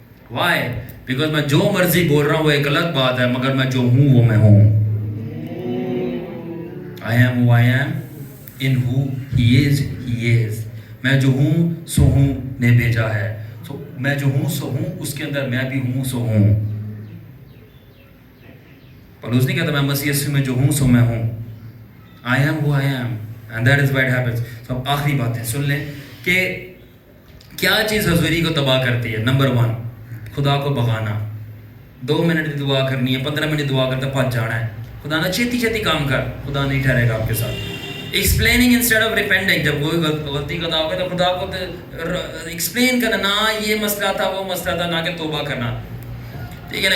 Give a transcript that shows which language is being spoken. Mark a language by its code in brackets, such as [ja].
[ur] Y? Because میں جو مرضی بول رہا ہوں وہ ایک الگ بات ہے, مگر میں جو ہوں وہ میں ہوں. [en] I am who I am, in who he is, he is. [ur] میں جو ہوں سو ہوں نے بھیجا ہے, so میں جو ہوں سو ہوں, اس کے اندر میں بھی ہوں سو ہوں. پولس نہیں کہتا میں مسیح یسوع میں جو ہوں سو میں ہوں. [en] I am who I am, and that is why it happens. [ur] so اب آخری باتیں سن لیں کہ کیا چیز حضوری کو تباہ کرتی ہے. نمبر 1, خدا کو بغانا. 2 منٹ کی دعا کرنی ہے, 15 منٹ دعا کرتا پھنس جانا ہے. [pa] خدا نہ چھیتی چھیتی کام کر, [ur] خدا نہیں ٹھہرے گا آپ کے ساتھ. [en] explaining instead of repenting, [ur] جب کوئی غلطی کا دعویٰ تو خدا کو ایکسپلین کرنا, نہ یہ مسئلہ تھا وہ مسئلہ تھا, نہ کہ توبہ کرنا. ٹھیک ہے نا.